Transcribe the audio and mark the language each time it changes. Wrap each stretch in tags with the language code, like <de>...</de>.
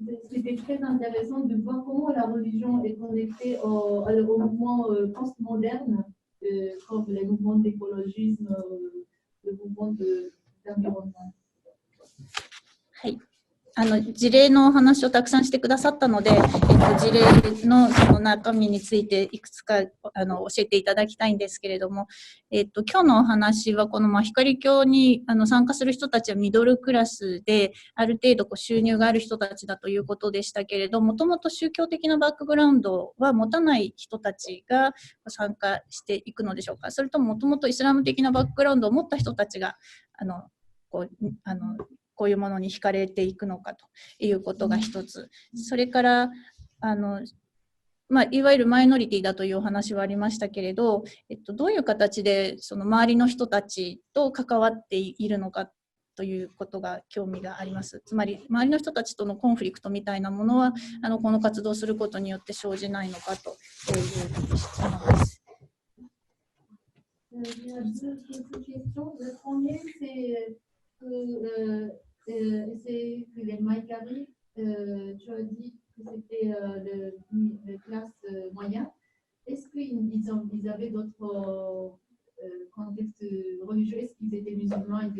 <fr>C'était très intéressant de voir comment la religion est connectée au mouvement postmoderne, comme les mouvements d'écologisme, le mouvement d'environnement.</fr> <ja>はい。事例のお話をたくさんしてくださったので、事例のその中身についていくつか教えていただきたいんですけれども、今日のお話はこの光教に参加する人たちはミドルクラスである程度収入がある人たちだということでしたけれども、もともと宗教的なバックグラウンドは持たない人たちが参加していくのでしょうか。それとももともとイスラム的なバックグラウンドを持った人たちがこういうものに惹かれていくのかということが一つ。それからいわゆるマイノリティだというお話はありましたけれど、どういう形でその周りの人たちと関わっているのかということが興味があります。つまり周りの人たちとのコンフリクトみたいなものはこの活動をすることによって生じないのかという質問です。</ja> <fr>Il y a deux questions. Le premier, c'est que les Maïkari, tu as dit que c'était le classe moyen. Est-ce qu'ils avaient d'autres contextes religieux? Est-ce qu'ils étaient musulmans?</fr>